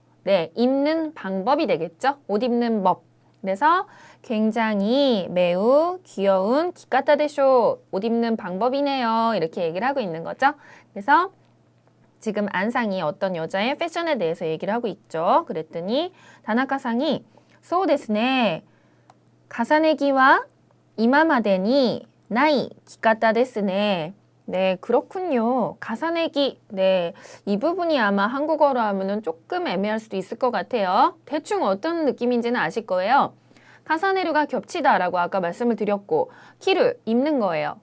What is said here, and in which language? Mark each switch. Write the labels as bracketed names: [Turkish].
[Korean] 네, 입는 방법이 되겠죠. 옷 입는 법. 그래서 굉장히 매우 귀여운 [Japanese] 기카타 데쇼. [Korean] 옷 입는 방법이네요. 이렇게 얘기를 하고 있는 거죠. 그래서 지금 안상이 어떤 여자의 패션에 대해서 얘기를 하고 있죠. 그랬더니 다나카상이 [Japanese] そうですね. 가사네기와 이마마데니 나이 기카타ですね. [Korean] 네, 그렇군요. 가사내기. 네, 이 부분이 아마 한국어로 하면은 조금 애매할 수도 있을 것 같아요. 대충 어떤 느낌인지는 아실 거예요. 가사네류가 겹치다라고 아까 말씀을 드렸고, 키를 입는 거예요.